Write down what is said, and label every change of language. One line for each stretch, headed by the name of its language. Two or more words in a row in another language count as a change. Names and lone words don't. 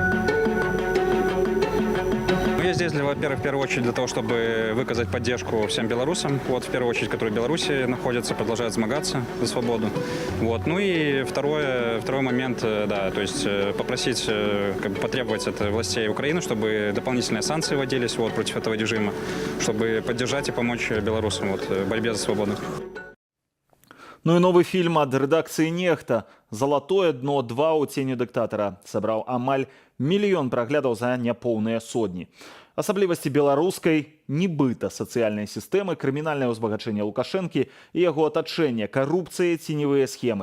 Russian: Я здесь, во-первых, в первую очередь для того, чтобы выказать поддержку всем белорусам, вот, в первую очередь, которые в Беларуси находятся, продолжают смагаться за свободу. Вот. Ну и второй момент, да, то есть попросить, потребовать от властей Украины, чтобы дополнительные санкции вводились вот, против этого режима, чтобы поддержать и помочь белорусам вот, в борьбе за свободу.
Belarusian: Ну і новы фільм ад рэдакцыі «Нехта» «Залатое дно 2» у ценю дыктатара сабраў амаль 1 мільён праглядаў за няпоўныя сотні. Асаблівасці беларускай нібыта сацыяльнай сістэмы, крымінальнае ўзбагачэнне Лукашэнкі і яго атачэнне, карупцыя, ценевыя схемы.